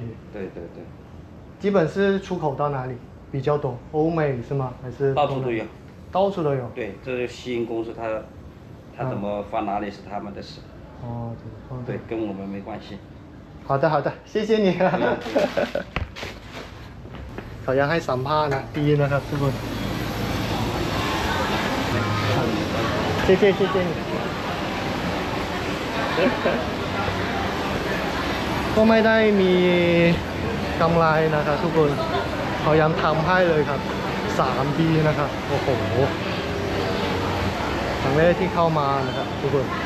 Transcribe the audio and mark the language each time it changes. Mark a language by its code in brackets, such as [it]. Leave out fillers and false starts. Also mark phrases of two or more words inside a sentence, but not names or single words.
[zh] 对对对基本是出口到哪里比较多欧美是吗还是到处都有到处都有对这是吸音公司他怎么放哪里是他们的事对跟我们没关系好的好的谢谢你 [th] เขายังให้สัมภาษณ์นะดีนะครับทุกคน [zh] 谢谢你 [th] ก็ไม่ได้มีกำไรนะครับทุกคนเขายังทำให้เลยครับ3 ปีนะครับโอ้โหครั้งแรกที่เข้ามานะครับทุกคน